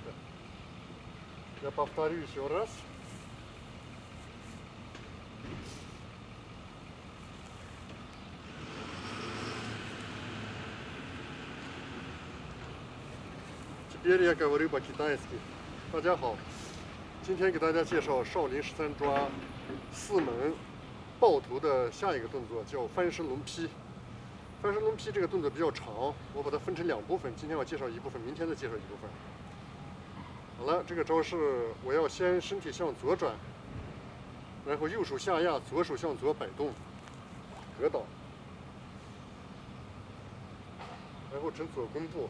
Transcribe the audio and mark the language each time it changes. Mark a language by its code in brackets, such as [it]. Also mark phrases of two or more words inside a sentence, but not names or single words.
[ru] Я повторю еще раз. Теперь я говорю по-китайски. [zh] 大家好，今天给大家介绍少林13抓4门抱头的下一个动作，叫翻身抡劈。翻身抡劈这个动作比较长，我把它分成2部分，今天我介绍一部分，明天再介绍一部分。好了，这个招式我要先身体向左转，然后右手下压，左手向左摆动格挡，然后呈左弓步。